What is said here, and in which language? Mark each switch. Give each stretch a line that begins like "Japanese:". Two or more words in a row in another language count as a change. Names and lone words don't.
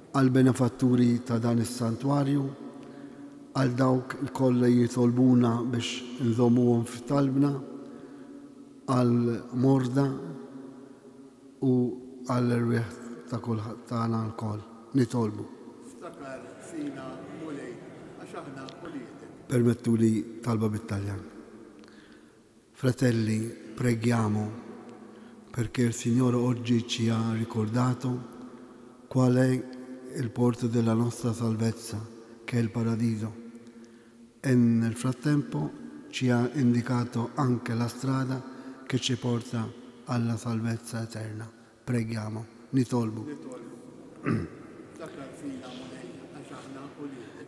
Maltese: Għal benefatturi ta' dan is-santwarju, għal dawk il-kollha jitolbuna biex nżommuhom f'talbna, għal morda u għal irwieħ ta' kulħadd tagħna l-koll nitolbu. Ftakar fina u lejk għax aħna u liek. Permettu li talba bit-Taljan.
Italian: Fratelli, preghiamo perché il Signore oggi ci ha ricordato qual è il porto della nostra salvezza, che è il paradiso, e nel frattempo ci ha indicato anche la strada che ci porta alla salvezza eterna. Preghiamo,
Maltese: nitolbu. Ftakar fina u lejk għax aħna u liek.